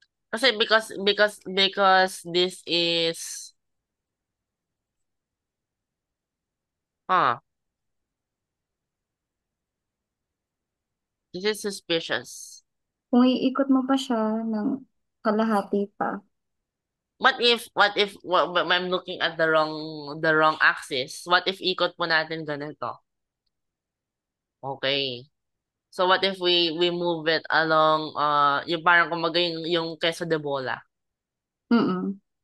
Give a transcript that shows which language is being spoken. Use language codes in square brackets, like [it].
[tl] Kasi [en] because this is, huh, this is suspicious. [tl] kung iikot mo pa siya ng kalahati pa. [en] What if I'm looking at the wrong axis? What if [tl] ikot po natin ganito? Okay. [en] So what if we move it along [tl] yung parang kumbaga yung [en] queso de bola. Mm-mm.